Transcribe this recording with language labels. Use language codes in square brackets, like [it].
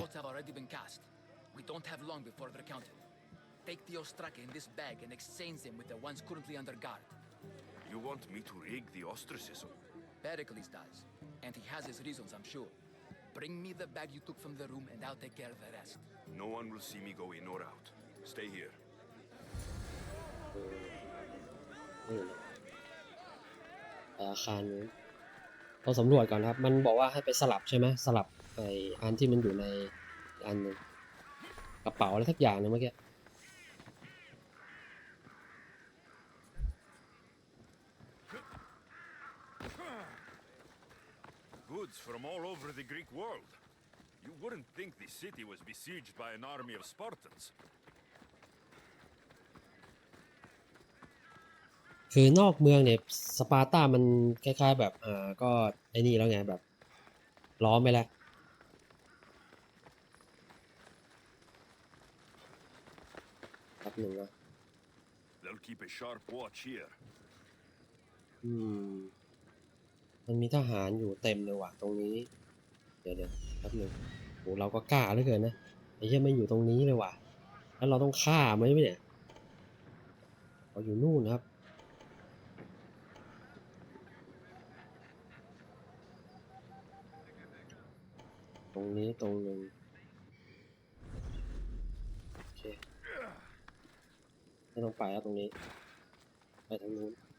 [en] Votes have already been cast. We don't have long before they're counted. Take the ostraka in this bag and exchange them with the ones currently under guard. You want me to rig the ostracism? Pericles does, and he has his reasons, I'm sure. Bring me the bag you took from the room, and I'll take care of the rest. No one will see me go in or out. Stay here. [th] นี่นะอาคารนี้เราสำรวจก่อนครับมันบอกว่าให้ไปสลับใช่ไหมสลับไออันที่มันอยู่ในอันหนึงกระเป๋าอะไรสักอย่างนึงเมื่อกี้ [en] Goods from all over the Greek world. You wouldn't think the city was besieged by an army of Spartans. [th] คือนอกเมืองเนี่ยสปาร์ตามันคล้ายๆแบบก็ไอ้นี่แล้วไงแบบล้อมไปแล้วครับหนึ่งนะ [en] They'll keep a sharp watch here. [th] มันมีทหารอยู่เต็มเลยว่ะตรงนี้เดี๋ยวครับหนึ่งโหเราก็กล้าเหลือเกินนะไอ้เหี้ยไม่อยู่ตรงนี้เลยว่ะแล้วเราต้องฆ่ามันไหมเนี่ยเราอยู่นู่นครับตรงนี้ตรงนึงโอเคไม่ต้องไปแล้วตรงนี้ไปทางนู้น